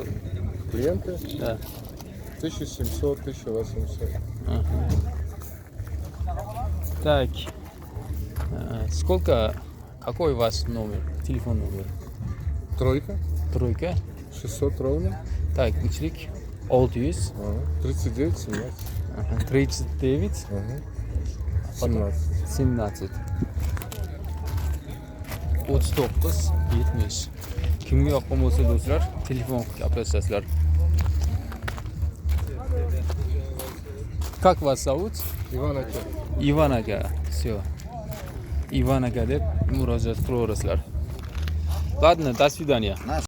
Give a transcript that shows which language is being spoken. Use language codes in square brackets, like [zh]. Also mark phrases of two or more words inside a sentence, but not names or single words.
[ru] Клиенты Да. 1700, 1800. Так. Сколько? Какой ваш номер? Телефон номер? Тройка, Тройка. 600 ровно. Так, [uz] üçlük 600. [ru] 39, 17. 39 17. 17 39 70. [uz] Kimga yoqqan bo'lsa do'stlar, telefon qilib gaplashasizlar. [ru] Как вас зовут? Иван Ача. [uz] Иван aka. Всё. Иван aka deb murojaat qilaverasizlar. [ru] Ладно, до свидания.